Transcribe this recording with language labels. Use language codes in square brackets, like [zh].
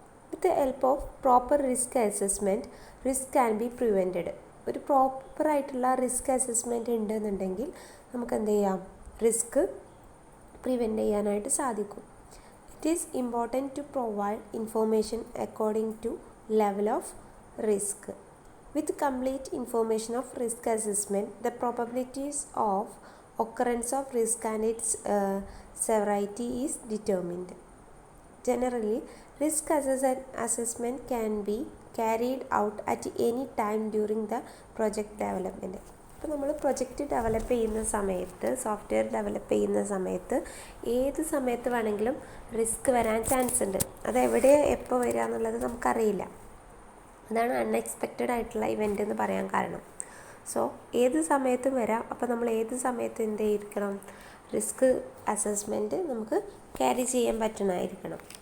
[en] With the help of proper risk assessment risk can be prevented. [ml] ഒരു പ്രോപ്പറായിട്ടുള്ള risk assessment ഉണ്ടെന്നുണ്ടെങ്കിൽ നമുക്ക് എന്ത് ചെയ്യാം, റിസ്ക് പ്രിവെൻറ്റ് ചെയ്യാനായിട്ട് സാധിക്കും. [en] It is important to provide information according to level of risk. With complete information of risk assessment, the probabilities of occurrence of risk and its severity is determined. Generally, risk assessment can be carried out at any time during the project development. [ml] ഇപ്പോൾ നമ്മൾ project develop ചെയ്യുന്ന സമയത്ത്, software develop ചെയ്യുന്ന സമയത്ത് ഏത് സമയത്ത് വേണമെങ്കിലും risk വരാൻ ചാൻസ് ഉണ്ട്. അതെവിടെ എപ്പോൾ വരിക എന്നുള്ളത് നമുക്കറിയില്ല. അതാണ് അൺഎക്സ്പെക്റ്റഡ് ആയിട്ടുള്ള ഇവൻ്റ് എന്ന് പറയാൻ കാരണം. സോ ഏത് സമയത്തും വരാം. അപ്പോൾ നമ്മൾ ഏത് സമയത്ത് എന്ത് ചെയ്തിരിക്കണം, റിസ്ക് അസസ്മെൻറ്റ് നമുക്ക് ക്യാരി ചെയ്യാൻ പറ്റണമായിരിക്കണം.